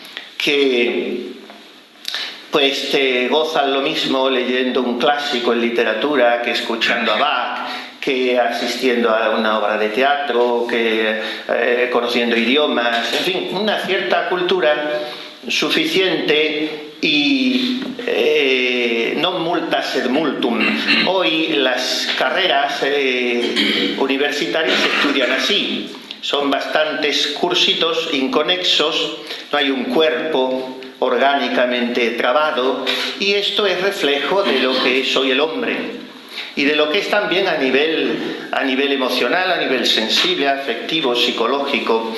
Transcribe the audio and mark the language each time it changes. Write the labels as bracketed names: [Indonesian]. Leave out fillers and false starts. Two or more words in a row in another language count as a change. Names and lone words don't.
[Spanish] que pues te gozan lo mismo leyendo un clásico en literatura que escuchando a Bach, que asistiendo a una obra de teatro, que conociendo idiomas, en fin, una cierta cultura suficiente y [Latin] non multa sed multum. [Spanish] Hoy las carreras universitarias se estudian así, son bastantes cursitos inconexos, no hay un cuerpo orgánicamente trabado, y esto es reflejo de lo que es hoy el hombre y de lo que es también a nivel emocional, a nivel sensible, afectivo, psicológico.